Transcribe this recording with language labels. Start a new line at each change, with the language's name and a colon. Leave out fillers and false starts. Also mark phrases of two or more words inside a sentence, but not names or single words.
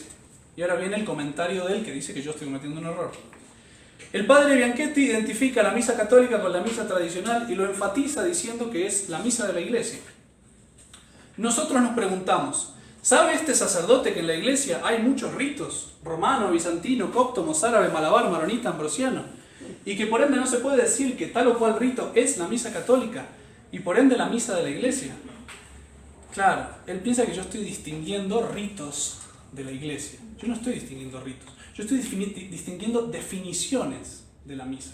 Spanish: Y ahora viene el comentario de él que dice que yo estoy cometiendo un error. El padre Bianchetti identifica la misa católica con la misa tradicional y lo enfatiza diciendo que es la misa de la iglesia. Nosotros nos preguntamos, ¿sabe este sacerdote que en la iglesia hay muchos ritos? Romano, bizantino, copto, mozárabe, malabar, maronita, ambrosiano. Y que por ende no se puede decir que tal o cual rito es la misa católica y por ende la misa de la iglesia. Claro, él piensa que yo estoy distinguiendo ritos de la iglesia. Yo no estoy distinguiendo ritos. Yo estoy distinguiendo definiciones de la misa.